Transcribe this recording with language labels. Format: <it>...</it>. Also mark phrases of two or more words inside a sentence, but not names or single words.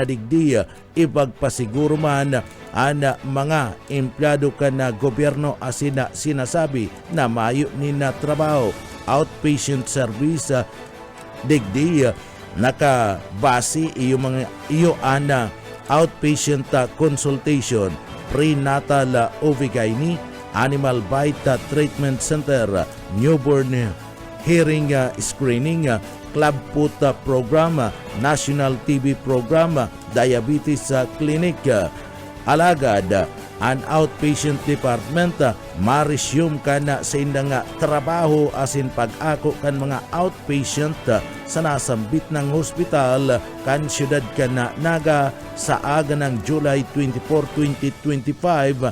<bik>digdi ipagpasiguro man ang mga empleyado ka na gobyerno asina sinasabi na mayo ni na trabaho</bik> <en>outpatient service</en> <bik>digdi nakabase iyo ana</bik> <en>outpatient consultation prenatal OB/GYN animal bite treatment center newborn hearing screening Club Food Program, National TB Program, Diabetes Clinic.</en> <bik>Alagad, an</bik> <en>outpatient department,</en> <bik>ma-resume ka na sa indang trabaho asin pag-ako kan mga outpatient sa nasambit ng hospital kan syudad ka na Naga sa aga ng July 24, 2025.</bik>